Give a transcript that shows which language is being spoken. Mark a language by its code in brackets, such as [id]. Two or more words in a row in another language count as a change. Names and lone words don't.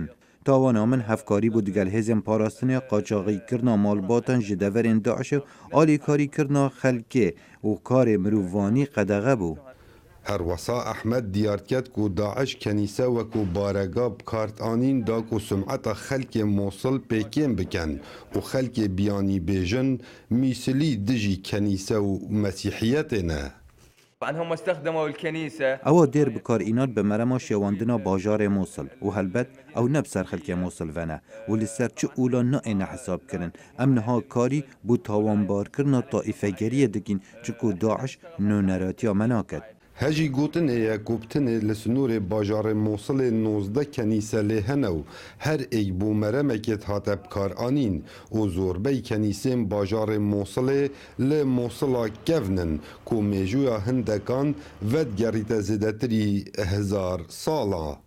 [ku] Tawana min hevkarî bû digel hêzên parastinê, qaçaxîkirina malbatan ji deverên Daişê, alîkarîkirina xelkê û karê mirovvanî qedexe bû. Her wesa Ehmed diyar ket ku Daeş kenîse wekû baregah bikaranîn da ku sumeta xelkê Mosul pêkên bikin û xelkê biyanî bêjin mîsilî dijî kenîse û mesîhiyetê ne. [ar] أنهم استخدموا الكنيسة. [ku] Ewa dêr bikarînan bi merema şêwandina bajarê Mosul û helbet ew ne bi ser xelkê Mosul vene û li ser çi ûla naêne hesabkirin. Em niha karî bû tawanbarkirina taîfegeriyê dikin çiku Daeş nûneratiya me naket. Hejî gotinê ye ku pitinê li sinûrê bajarê Mosulê 19 kenîse lê hene û her êk bû meremekê hate bikaranîn û zorbey kenîsên bajarê Mosulê li Mosula kevnin ku mêjûya hindekan vedgerîte zêdetirî 1000 sala.